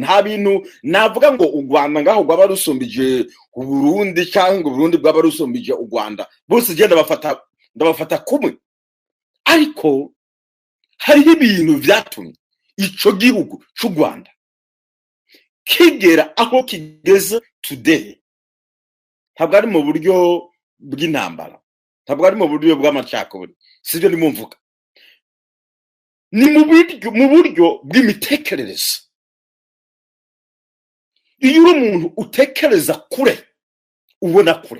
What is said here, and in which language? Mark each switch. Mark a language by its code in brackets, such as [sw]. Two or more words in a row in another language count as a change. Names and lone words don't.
[rn] Nta bintu navuga ngo u Rwanda ngaho gwaba rusumbije u Burundi cyangwa ngo Burundi bwaba rusumbije u Rwanda. Bose je ndabafata kumwe. Ariko hari ibintu vyatumye ico gihugu c'u Rwanda kigera aho kigeze today. Ntabwo ari mu buryo bw'intambara, ntabwo ari mu buryo bw'amacakubiri, sivyo nimumvuga. Ni mu buryo bw'imitekerereze. Iyo uri umuntu utekereza kure ubona kure.